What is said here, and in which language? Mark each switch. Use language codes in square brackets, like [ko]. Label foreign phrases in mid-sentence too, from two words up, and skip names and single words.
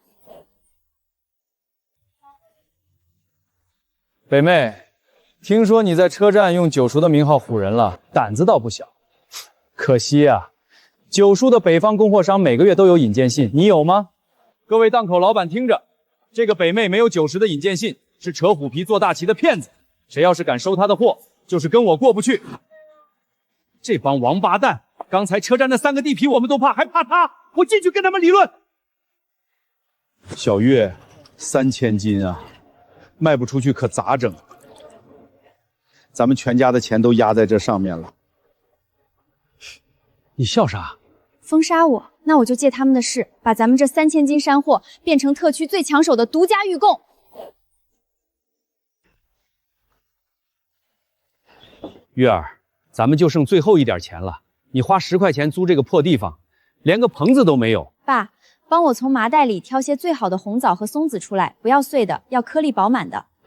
[zh] 北妹，聽說你在車站用九叔的名號唬人了，膽子倒不小。可惜啊，九叔的北方供貨商每個月都有引薦信，你有嗎？各位檔口老闆聽着，這個北妹沒有90的引薦信，是扯虎皮做大旗的騙子。誰要是敢收她的貨，就是跟我過不去。這幫王八蛋，剛才車站那3個地皮我們都怕，還怕他？我進去跟他們理論。小月，3000斤啊，賣不出去可咋整？咱們全家的錢都壓在這上面了。你笑啥？封殺我，那我就借他們的勢，把咱們這3000斤山貨變成特區最搶手的獨家御貢。月兒，咱們就剩最後一點錢了，你花10塊錢租這個破地方，連個棚子都沒有。爸，幫我從麻袋裡挑些最好的紅棗和松子出來，不要碎的，要顆粒飽滿的。